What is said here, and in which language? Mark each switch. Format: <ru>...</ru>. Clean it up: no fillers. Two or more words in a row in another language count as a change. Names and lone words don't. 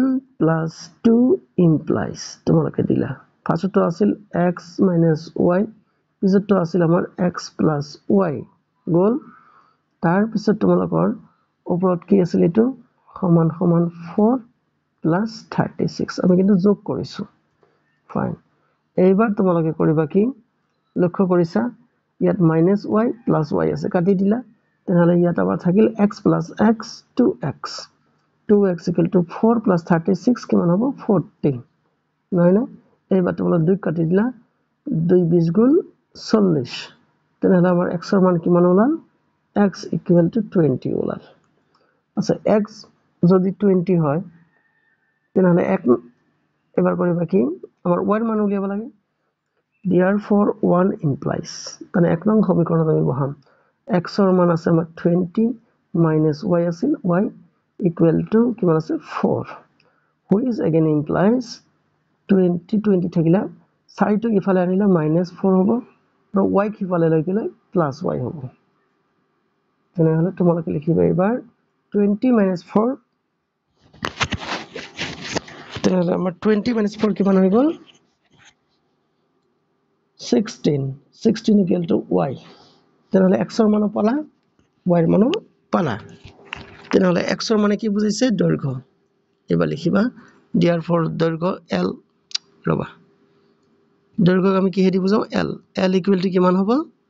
<en>plus 2 implies</en> <as>তোমালোকে দিলা ফাৰ্স্টটো আছিল</as> <en>x minus y</en> <as>পিছৰটো আছিল আমাৰ</as> <en>x plus y</en> <as>গল তাৰ পিছত তোমালোকৰ ওপৰত কি আছিল এটো সমান</as> <en>4 plus 36</en> <as>আমি কিন্তু যোগ কৰিছো ফাইন এইবাৰ তোমালোকে কৰিবা কি লক্ষ্য কৰিছা ইয়াত</as> <en>minus y plus y</en> <as>আছে কাটি দিলা তেনহলে ইয়াত আবার থাকিল</as> <en>x plus x 2x 2x equal to 4 plus 36</en> <as>কিমান হ'ব 40 নহয় না এইবাৰ তোমালোকে 2 কাটি দিলা 2 20 গুণ 40 তেনহলে আমাৰ x ৰ মান কিমান ওলাল</as> <en>x equal to 20</en> <as>ওলাল আচ্ছা x যদি 20 হয় তেনহলে এবাৰ কৰিবা কি আমাৰ y ৰ মান উলিয়াব লাগে</as> <en>therefore 1 implies</en> <as>মানে এক নং সমীকৰণত আমি বহাম x ৰ মান আছে আমাৰ</as> <en>20 minus y</en> <as>আছিল</as> <en>y equal to</en> <as>কিমান আছে 4</as> <en>which again implies</en> <as>20 থাকিলা 4 টো ইফালে আনিলা -4 হ'ব আৰু y ইফালে লৈ গলে +y হ'ব তেনেহলে তোমালোকে লিখিবা এবাৰ</as> <en>20 minus 4</en> <as>তেনেহলে আমাৰ</as> <en>20 minus 4</en> <as>কিমান হৈ গল</as> <en>16 equal to y</en> <as>তেনেহলে x ৰ মান পালা y ৰ মান পালা তেনেহলে x ৰ মানে কি বুজাইছে দৈৰ্ঘ্য এবাৰ লিখিবা therefore দৈৰ্ঘ্য l ৰবা দৈৰ্ঘ্যক আমি কিহেদি বুজাও</as> <en>l equal to</en> <as>কিমান হ'ব</as>